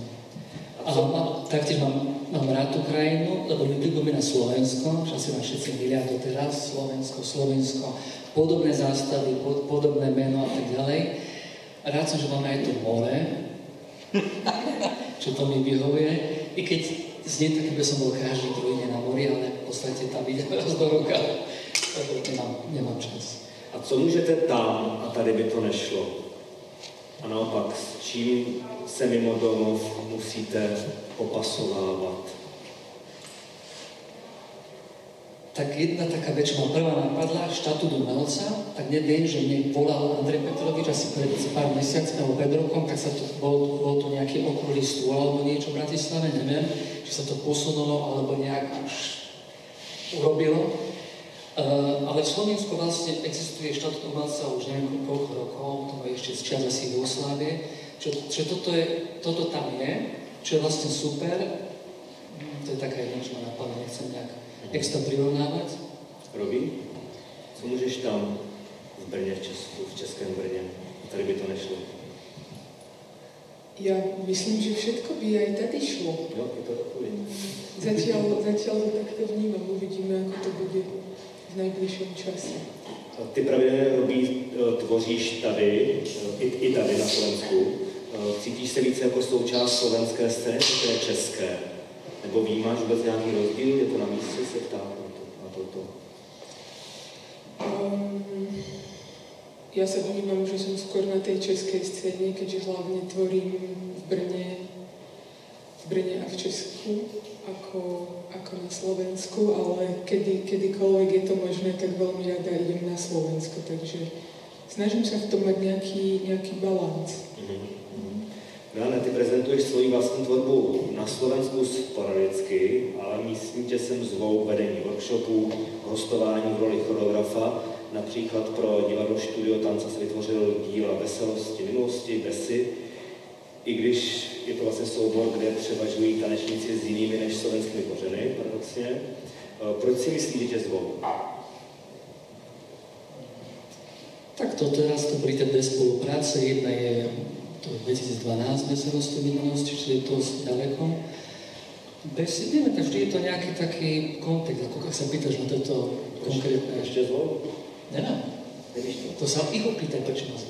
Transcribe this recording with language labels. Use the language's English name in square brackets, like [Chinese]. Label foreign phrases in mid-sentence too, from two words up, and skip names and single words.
[Slovak] A taktiež mám rád tú krajinu, lebo mi pripomína Slovensko, že asi ma všetci milia doteraz, Slovensko, podobné zástavy, podobné meno a tak ďalej. Rád som, že máme aj to more, čo to mi vyhovuje, i keď znie tak, by som bol každý druhý deň na mori, ale v podstate tam idem raz do roka, takže nemám čas. [Czech] A co můžete tam a tady by to nešlo? A naopak, s čím se mimo domov musíte popasovávat? [Slovak] tak jedna taká vec, čo ma prvá napadla, štatút umelca, tak neviem, že mne volal Andrej Petrovič asi pred pár mesiacmi alebo pred rokom, tak sa to, bol to nejaký okrúhly stôl alebo niečo v Bratislave, neviem, či sa to posunulo alebo nejak už urobilo. Ale v Slovensku vlastne existuje štatút umelca už neviem koľko rokov, to je ešte z čias asi Jugoslávie, že toto tam je, čo je vlastne super. To je taká jedna, čo ma napadla, nechcem nejak extra prirovnávať. [Czech] Robí? Co můžeš tam v Brně, v Českém Brně? Tady by to nešlo. [Slovak] Ja myslím, že všetko by aj tady šlo. [Czech] Jo, je to takový. [Slovak] Zatiaľ to takto vnímam, uvidíme, ako to bude v najbližšom čase. [Czech] Ty pravidelně Robí tvoříš tady, i tady na Slovensku. Cítíš se více jako součást slovenské scény, nebo je české? Nebo vnímáš vůbec nějaký rozdíl? Je to na místě se ptát na toto? [Slovak] Ja sa vnímam, že som skôr na tej českej scéne, keďže hlavne tvorím v Brne a v Česku, ako na Slovensku, ale kedykoľvek je to možné, tak veľmi rada idem na Slovensko, takže snažím sa v tom mať nejaký balans. [Czech] Milane, ty prezentuješ svoji vlastní tvorbu na Slovensku sporadicky, ale myslím, že sem zvou vedení workshopů, hostování v roli choreografa. Například pro divadlo Studio Tanca se vytvořil díla Veselosti minulosti, Besy, i když je to vlastně soubor, kde převažují tanečníci s jinými než slovenskými kořeny, paradoxně. Proč si myslíš, že tě zvou? [Slovak] Tak to teraz to pri tej spolupráce, jedna je to 2012 Veselosti minulosti, čiže je to ďaleko. Besy, vieme, tak vždy je to nejaký taký kontext, ako keď sa pýtaš na toto konkrétne. Ešte zvou? Neviem. To sa ich opýtaj, prečo ma zvou.